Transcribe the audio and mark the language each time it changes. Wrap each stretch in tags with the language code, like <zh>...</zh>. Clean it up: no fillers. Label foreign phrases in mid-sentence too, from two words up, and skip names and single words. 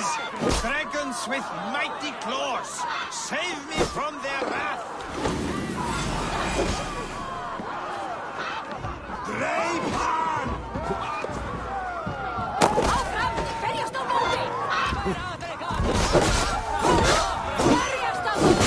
<en>Dragons with mighty claws! Save me from their wrath! Greiphan!</en> <is>Áfram! Berjast á móti! Berjast á móti!</is>